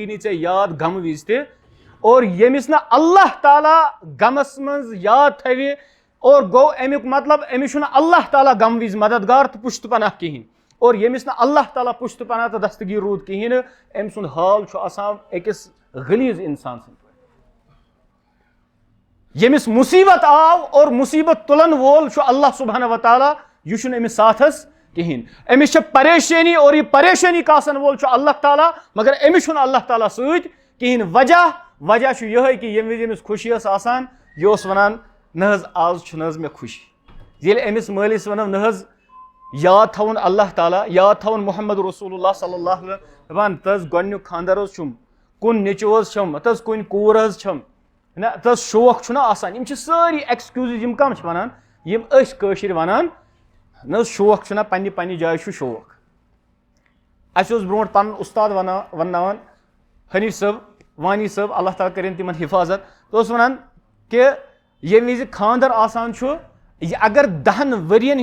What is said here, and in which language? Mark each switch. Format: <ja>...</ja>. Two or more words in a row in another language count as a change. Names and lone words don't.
<ks>نہٕ ژےٚ یاد غمہٕ وِزِ تہِ اور ییٚمِس نہٕ اللہ تعالیٰ غمس منٛز یاد تھاوِ اور گوٚو امیُک مطلب أمِس چھُنہٕ اللہ تعالیٰ غمہٕ وِزِ مددگار تہٕ پُشتہٕ پناہ کِہینۍ اور ییٚمِس نہٕ اللہ تعالیٰ پُشتہٕ پناہ تہٕ دستگیٖر روٗد کِہینۍ نہٕ أمۍ سُنٛد حال چھُ آسان أکِس غلیٖظ انسان سٕنٛدۍ پٲٹھۍ ییٚمِس مُصیبت آو اور مُصیبت تُلن وول چھُ</ks> <ar>اللہ سبحانہ وتعالیٰ</ar> <ks>یہِ چھُنہٕ أمِس ساتھس کِہینۍ أمِس چھِ پریشٲنی اور یہِ پریشٲنی کاسن وول چھُ اللہ تعالیٰ مگر أمِس چھُنہٕ اللہ تعالیٰ سۭتۍ کِہینۍ وجہ چھُ یِہوے کہِ ییٚمہِ وِزِ أمِس خوشی ٲس آسان یہِ اوس ونان نہ حظ آز چھُ نہ حظ مےٚ خوشی ییٚلہِ أمِس مٲلِس ونو نہ حظ یاد تھاوُن اللہ تعالیٰ یاد تھاوُن</ks> <ar>محمد رسول اللہ صلی اللہ علیہ وسلم</ar> <ks>دپان تہٕ حظ گۄڈنیُک خانٛدر حظ چھُم کُن نیٚچوٗ حظ چھم تہٕ حظ کُنہِ کوٗر حظ چھم نہ تہٕ حظ شوق چھُنہ آسان یِم چھِ سٲری ایٚکسکیوٗزز یِم کم چھِ ونان یِم أسۍ کٲشِر ونان نہ حظ شوق چھُنہ پننہِ جایہِ چھُ شوق اَسہِ اوس برونٛٹھ پنُن اُستاد ونناوان حنیٖف صٲب وانی صٲب اللہ تعالیٰ کٔرِنۍ تِمن حِفاظت تہٕ اوس ونان کہِ ییٚمہِ وِزِ خانٛدر آسان چھُ یہِ اگر 10 ؤرین</ks>